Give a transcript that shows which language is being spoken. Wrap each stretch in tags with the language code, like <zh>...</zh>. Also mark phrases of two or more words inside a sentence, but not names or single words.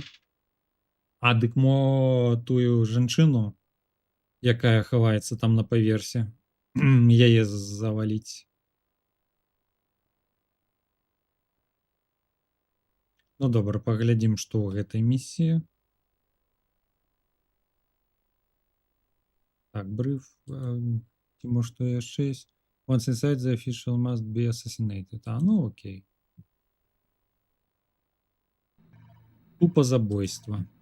<be>А, дык мо тую жанчыну, якая хаваецца там на паверсе, яе заваліць. Ну добра, паглядзім, што ў гэтай місіі. Так, бриф. Ці мо што яшчэ ёсць?</be> <en>Once inside, the official must be assassinated.</en> <be>А, ну окей. Тупо забойство.</be>